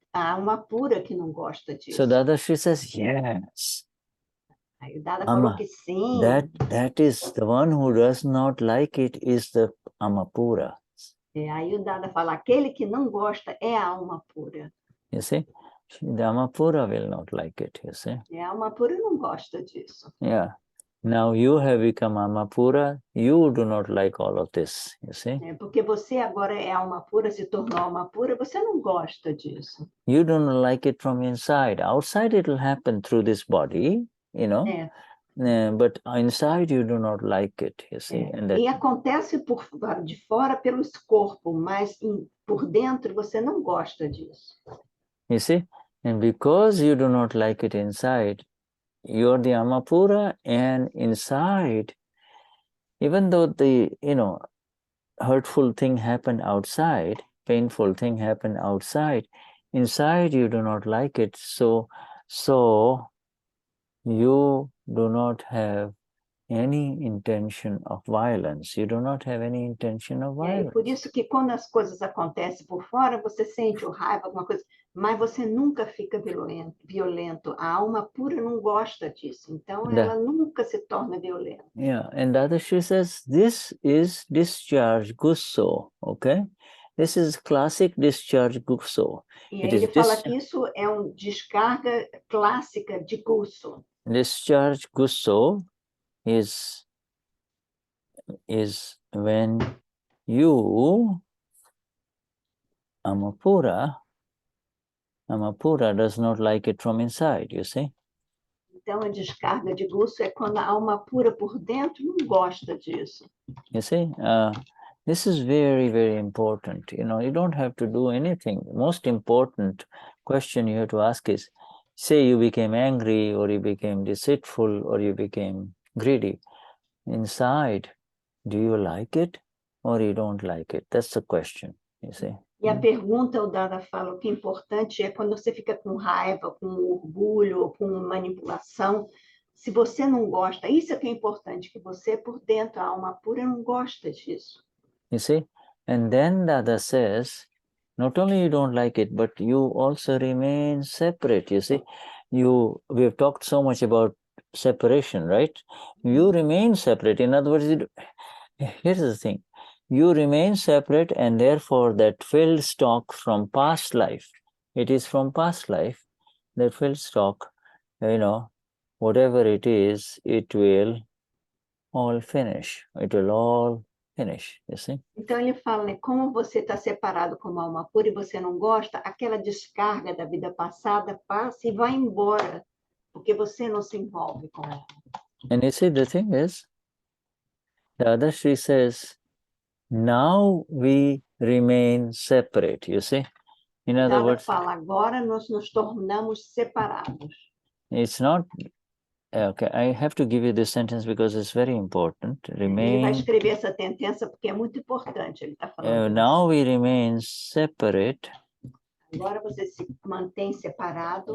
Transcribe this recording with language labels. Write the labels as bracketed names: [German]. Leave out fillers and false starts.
[Portuguese] A alma pura que não gosta disso. [English] So Dadashri says, yes. [Portuguese] Aí o Dada falou que sim. [English] That is the one who does not like it is the Amapura. [Portuguese] Aí o Dada fala, aquele que não gosta é a alma pura. [English] You see? The Amapura will not like it, you see? [Portuguese] A alma pura não gosta disso. [English] Yeah. Now you have become Amapura, you do not like all of this, you see? [Portuguese] Porque você agora é alma pura, se tornou alma pura, você não gosta disso. [English] You don't like it from inside. Outside it will happen through this body, you know? But inside you do not like it, you see? And that... [Portuguese] E acontece de fora pelo corpo, mas por dentro você não gosta disso. [English] You see? And because you do not like it inside, you are the Amapura, and inside, even though the, hurtful thing happened outside, painful thing happened outside, inside you do not like it, so you do not have any intention of violence. You do not have any intention of violence. [Portuguese] Por isso que quando as coisas acontecem por fora, você sente raiva, alguma coisa, mas você nunca fica violento. A alma pura não gosta disso, então ela nunca se torna violenta. [English] Yeah, and Dadashri says this is discharge Gusso, okay? This is classic discharge Gusso. [Portuguese] E aí ele fala que isso é descarga clássica de Gusso. [English] Discharge Gusso is when you, Amapura does not like it from inside, you see? [Portuguese] Então, a descarga de Gusso é quando a alma pura por dentro não gosta disso. [English] You see? This is very, very important. You don't have to do anything. The most important question you have to ask is, say you became angry, or you became deceitful, or you became greedy. Inside, do you like it or you don't like it? That's the question, you see. [Portuguese] E a pergunta, o Dada fala, o que é importante é quando você fica com raiva, com orgulho, ou com manipulação, se você não gosta, isso é que é importante, que você, por dentro, a alma pura, não gosta disso. [English] You see? And then Dada says, not only you don't like it, but you also remain separate, you see. We have talked so much about separation, right? You remain separate. In other words, here's the thing. You remain separate, and therefore that filled stock from past life, it is from past life, that filled stock, whatever it is, it will all finish. It will all finish, you see? [Portuguese] Então ele fala, né, como você está separado como alma pura e você não gosta, aquela descarga da vida passada passa e vai embora, porque você não se envolve com ela. [English] And you see, the thing is, the Dadashri says, now we remain separate, you see? In other words, [Portuguese] fala, agora nós nos tornamos separados. [English] It's not, okay, I have to give you this sentence because it's very important. [Portuguese] Ele vai escrever essa sentença porque é muito importante, ele está falando. [English] Now we remain separate. [Portuguese] Agora você se mantém separado.